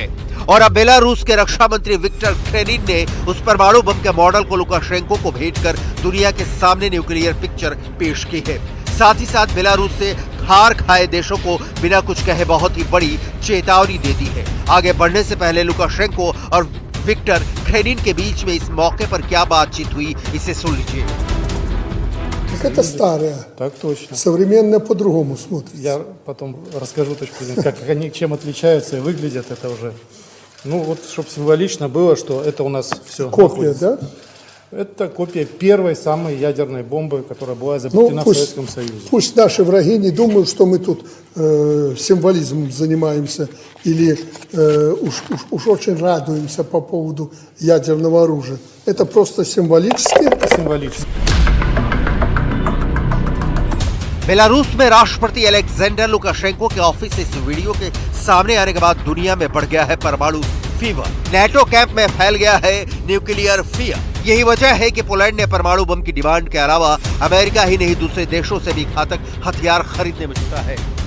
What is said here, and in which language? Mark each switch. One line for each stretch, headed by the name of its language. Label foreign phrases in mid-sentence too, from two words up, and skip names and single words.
Hindi: और अब बेलारूस के रक्षा मंत्री विक्टर क्रेनिन ने उस परमाणु बम के मॉडल को लुकाशेंको को भेजकर दुनिया के सामने
English: nuclear picture
Hindi: पेश की है। साथ ही साथ बेलारूस से हार खाए देशों को बिना कुछ कहे बहुत ही बड़ी चेतावनी दे दी है। आगे बढ़ने से पहले लुकाशेंको और विक्टर क्रेनिन के बीच में इस मौके पर क्या बातचीत हुई, इसे सुन लीजिए।
Russian: Это старое. Так точно. Современное по-другому смотрится. Я потом расскажу точку зрения, как они чем отличаются и выглядят это уже. Ну вот, чтобы символично было, что это у нас все Копия, да? Это копия первой самой ядерной бомбы, которая была изобретена в Советском Союзе. Пусть наши враги не думают, что мы тут символизмом занимаемся или уж очень радуемся по поводу ядерного оружия. Это просто символически. Это символически.
Hindi: बेलारूस में राष्ट्रपति अलेक्जेंडर लुकाशेंको के ऑफिस से इस वीडियो के सामने आने के बाद दुनिया में बढ़ गया है परमाणु फीवर। नाटो कैंप में फैल गया है
English: nuclear fear.
Hindi: यही वजह है कि पोलैंड ने परमाणु बम की डिमांड के अलावा अमेरिका ही नहीं दूसरे देशों से भी घातक हथियार खरीदने में जुटा है।